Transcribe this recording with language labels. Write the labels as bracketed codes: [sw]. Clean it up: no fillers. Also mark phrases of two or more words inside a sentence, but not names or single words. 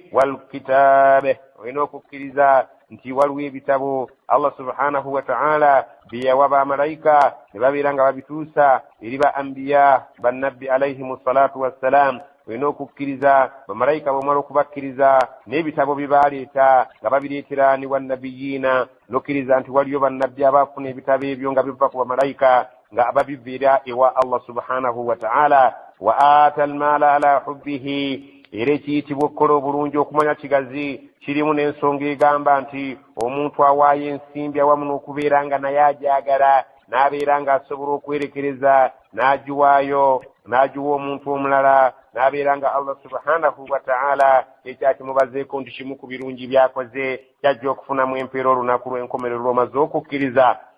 [lg] walkitaabe, olina okukkiriza nti waliwo ebitabo [ar] الله سبحانه وتعالى [lg] bye yawa bamalayika ne babeera nga babituusa eri ba anbiya bannabbi [ar] عليهم الصلاة والسلام. [lg] olina okukkiriza bamalayika bw'omala okubakkiriza n'ebitabo bye baaleeta nga babireetera ni wannabiyiina, n'okkiriza nti waliyo bannabbi abaafuna ebitabo ebyo nga biva ku bamalayika nga babiveera ewa [ar] الله سبحانه وتعالى. وآتى المال على حبه, [lg] era ekiyitibwa okukola obulungi okumanya kigazi kirimu n'ensonga egamba nti omuntu awaayo ensimbi awamu n'okubeera nga naye agyagala n'abeera ng'asobola okwerekereza n'agiwaayo n'agiwa omuntu omulala, n'abeera nga [ar] الله سبحانه وتعالى [lg] ekyakimubazeeko nti kimu ku birungi byakoze kyajja okufunamu empeera olunaku lw'enkomerero lw'omaze okukkiriza.